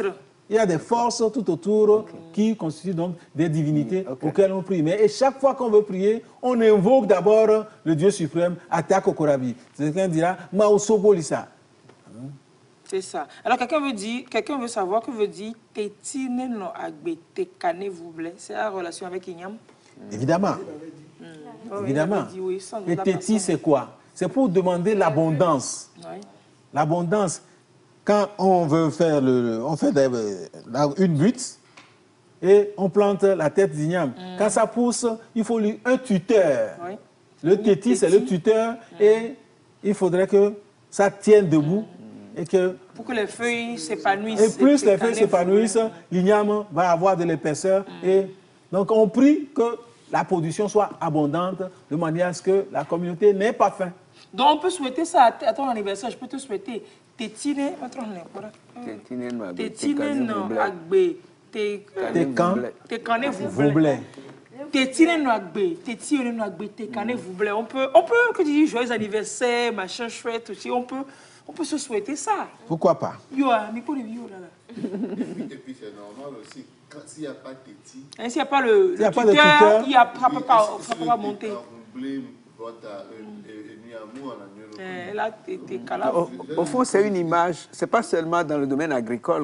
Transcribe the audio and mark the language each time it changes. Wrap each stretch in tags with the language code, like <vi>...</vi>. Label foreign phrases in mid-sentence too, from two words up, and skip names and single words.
<fr>Il y a des forces tout autour qui constituent donc des divinités auxquelles on prie. Mais et chaque fois qu'on veut prier, on invoque d'abord le Dieu suprême, Ata Korabi. Quelqu'un dira Maosobolisa. C'est ça. Alors quelqu'un veut savoir que veut dire</fr> <ee>Tétine no agbe tekane vouble.</ee> <fr>C'est la relation avec Inyam? Évidemment. Évidemment. Et Téti, c'est quoi? C'est pour demander l'abondance. Oui. L'abondance. Quand on veut faire une butte et on plante la tête d'igname. Quand ça pousse, il faut un tuteur. Oui. Le Téti, c'est le tuteur et il faudrait que ça tienne debout. Et que, pour que les feuilles s'épanouissent. Et plus les feuilles s'épanouissent, l'igname va avoir de l'épaisseur. Et donc on prie que la production soit abondante de manière à ce que la communauté n'ait pas faim. Donc on peut souhaiter ça à ton anniversaire. Je peux te souhaiter</fr> <ee>Tétine no agbe tekane vouble. Tétine no agbe tekane vouble.</ee> <fr>On peut que tu dis joyeux anniversaire, machin chouette aussi. On peut se souhaiter ça. Pourquoi pas? Et puis c'est normal aussi, s'il n'y a pas de Téti. S'il n'y a pas le tuteur, il ne peut pas monter. Au fond, c'est une image, c'est pas seulement dans le domaine agricole.</fr>